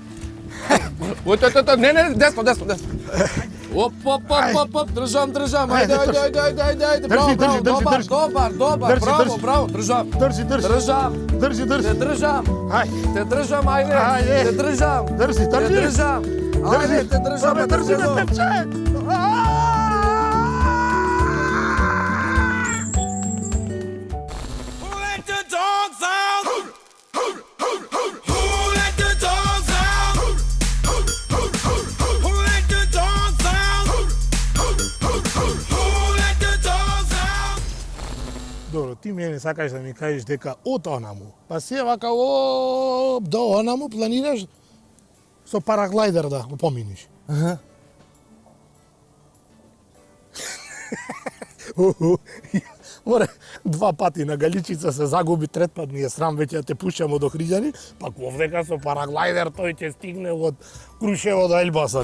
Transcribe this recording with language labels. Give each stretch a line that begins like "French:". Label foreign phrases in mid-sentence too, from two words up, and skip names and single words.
Macedonian: Не, десно. Оп, држам. Ајде. Држи. Добар, браво, држам. Држи. Те држам. Ајде. Те држам, ајде. Ајде. Те држам. Држи. Те држам. Ајде, те држам. Абе, држи ме, Стефче.
English: Who let the dogs out? Who let the dogs out? Who let the dogs out? Who let the dogs out?
Macedonian: Добро, ти мене сакаш да ми кажеш дека од онаму, па се вака до онаму планираш со параглайдер да го поминиш. Море, 2 пати на Галичица се загуби, трет пат ми е срам веќе да те пушам од Охриѓани, пак овдека со параглайдер тој ќе стигне од Крушево до Елбасан.